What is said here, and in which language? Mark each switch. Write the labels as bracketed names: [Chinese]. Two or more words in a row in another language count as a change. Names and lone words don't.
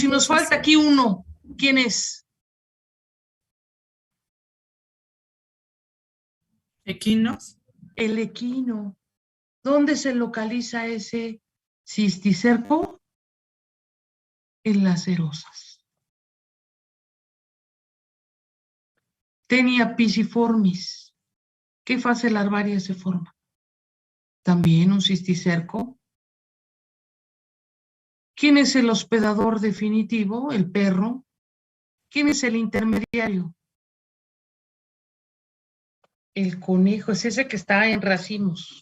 [Spanish] Si nos falta aquí uno, ¿quién es? Equinos. El equino. ¿Dónde se localiza ese cisticerco? En las cerosas. Tenia pisiformis. ¿Qué fase larvaria se forma? También un cisticerco. ¿Quién es el hospedador definitivo? El perro. ¿Quién es el intermediario? El conejo, es ese que está en racimos.